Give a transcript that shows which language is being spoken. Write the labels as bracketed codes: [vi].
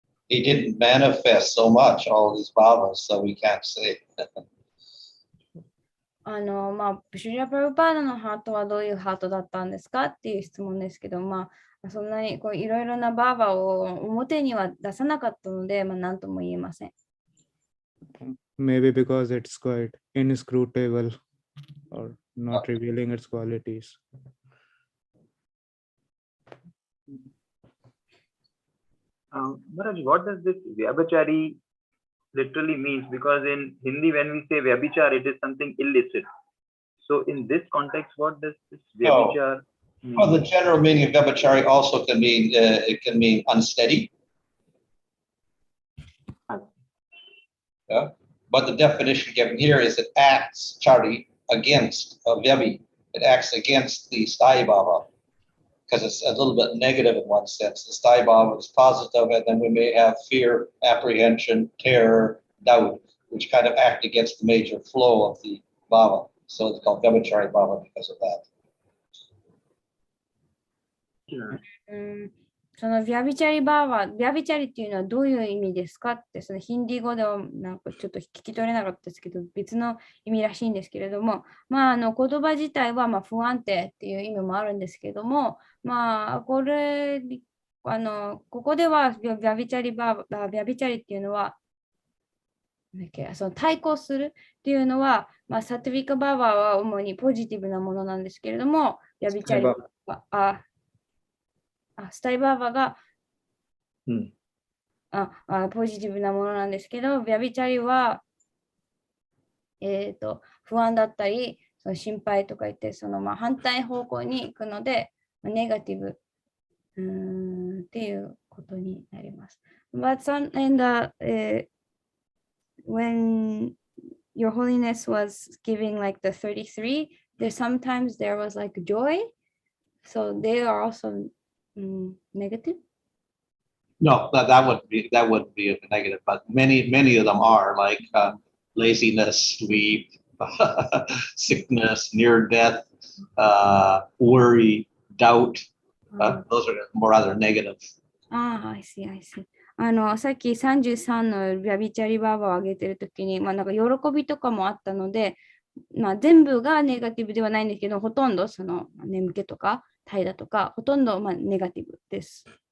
[en] He didn't manifest so much all these bhavas, so we can't say. [ja] シュリラ・プラブパーダのハートはどういうハートだったんですかっていう質問ですけど、そんなにこういろいろなバーバを表には出さなかったので、何とも言えません。 [en] Maybe because it's quite inscrutable or not revealing its qualities. Maharaj, what does this Vyabhichari literally means? Because in Hindi, when we say Vyabhichar, it is something illicit. So in this context, what does this Vyabhichar mean? Well, the general meaning of Vyabhichari also can mean it can mean unsteady. Yeah. But the definition given here is it acts chari against Vyabhi. It acts against the Sthai Bhava. because it's a little bit negative in one sense. The sthai bhava is positive, and then we may have fear, apprehension, terror, doubt, which kind of act against the major flow of the bhava. So it's called vyabhichari bhava because of that. [ja] そのビャビチャリバーは、ビャビチャリっていうのはどういう意味ですかって、そのヒンディー語ではなんかちょっと聞き取れなかったですけど、別の意味らしいんですけれども、まあ、言葉自体はまあ不安定っていう意味もあるんですけども、まあ、ここではビャビチャリっていうのは、その対抗するっていうのは、まあ、サトヴィカバーバーは主にポジティブなものなんですけれども、ビャビチャリは、スタイバーバーが、ポジティブなものなんですけど、ビャビチャリは、不安だったり、その心配とか言って、その反対方向に行くので、ネガティブっていうことになります。 [en] But when Your Holiness was giving like the 33, sometimes there was like joy, so they are also negative? No, that wouldn't be a negative, but many of them are like laziness, sleep, sickness, near death, worry, doubt. Those are more rather negative. I see. [ja] さっき33のビャビチャリバーバーを上げてるときに、なんか喜びとかもあったので、全部がネガティブではないんですけど、ほとんどその眠気とか怠惰とか、ほとんどネガティブです。